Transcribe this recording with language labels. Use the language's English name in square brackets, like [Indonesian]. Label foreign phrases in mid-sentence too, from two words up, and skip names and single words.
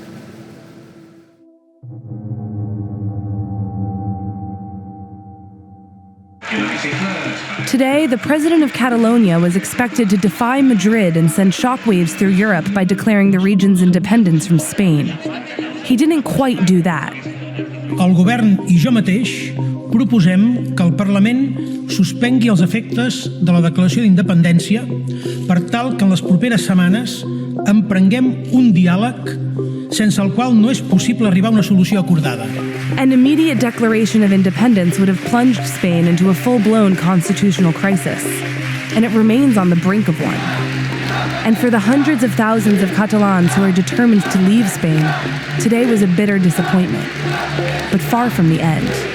[English] Today, the president of Catalonia was expected to defy Madrid and send shockwaves through Europe by declaring the region's independence from Spain. He didn't quite do that. [Catalan] El govern I jo mateix proposem que el Parlament suspengui els efectes de la declaració d'independència per tal que en les properes setmanes emprenguem un diàleg sense el qual no és possible arribar a una solució acordada. [English] An immediate declaration of independence would have plunged Spain into a full-blown constitutional crisis, and it remains on the brink of one. And for the hundreds of thousands of Catalans who are determined to leave Spain, today was a bitter disappointment, but far from the end.